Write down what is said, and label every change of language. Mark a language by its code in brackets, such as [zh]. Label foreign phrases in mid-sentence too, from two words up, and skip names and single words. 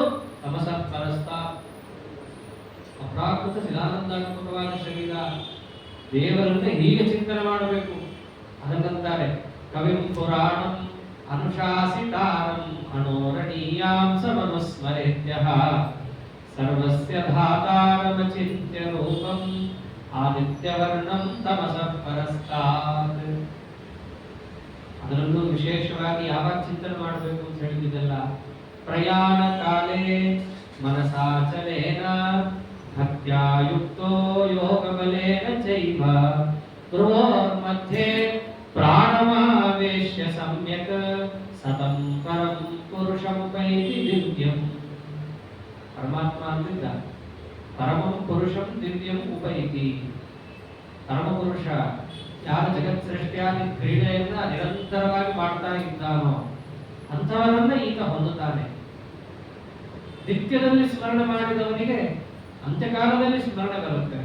[sa] ತಮಸ ಪರಸ್ತ [kn] ಅಪ್ರಾಕೃತ ಚಿದಾನಂದಾತ್ಮಕವಾದ ಶರೀರ. ದೇವರನ್ನೇ ಹೀಗೆ ಚಿಂತನೆ ಮಾಡಬೇಕು. ಅದಕ್ಕಂತಾರೆ [sa] ಕವಿಂ ಪುರಾಣಂ ಅನುಶಾಸಿತಾರಂ ಅಣೋರಣೀಯಾಂ ಸಮನುಸ್ಮರೇತ್ಯಃ ಸರ್ವಸ್ಯ ಧಾತಾರಮಚಿಂತ್ಯ ರೂಪಂ ಆದಿತ್ಯವರ್ಣಂ ತಮಸಃ ಪರಸ್ತಾತ್. [kn] ಅದರಲ್ಲೂ ವಿಶೇಷವಾಗಿ ಯಾವಾಗ ಚಿಂತನೆ ಮಾಡಬೇಕು ಅಂತ ಹೇಳಿದ್ದೆಲ್ಲ [sa] ಪ್ರಯಾಣ ಕಾಲೇ ಮನಸಾಚಲೇನ ಭಕ್ತ್ಯಾ ಯುಕ್ತೋ ಯೋಗ ಬಲೇನ ಚೈವ ಮಧ್ಯೆ ಪ್ರಾಣಮಾವೇಶ್ಯ ಸಮ್ಯಕ್ ಸತಂ ಪರಂ ಪುರುಷಮುಪೈತಿ ದಿವ್ಯಂ. [kn] ಪರಮಾತ್ಮ ಅಂತಿದ್ದ [sa] ಪರಮಂ ಪುರುಷಂ ದಿವ್ಯಂ ಉಪೈತಿ. [kn] ಪರಮಪುರುಷ ಯಾರು ಜಗತ್ ಸೃಷ್ಟಿಯಾದಿ ಕ್ರೀಡೆಯನ್ನ ನಿರಂತರವಾಗಿ ಮಾಡ್ತಾ ಇದ್ದಾನೋ ಅಂಥವರನ್ನ ಈತ ಹೊಂದುತ್ತಾನೆ. ನಿತ್ಯದಲ್ಲಿ ಸ್ಮರಣೆ ಮಾಡಿದವನಿಗೆ ಅಂತ್ಯಕಾಲದಲ್ಲಿ ಸ್ಮರಣೆ ಬರುತ್ತೆ.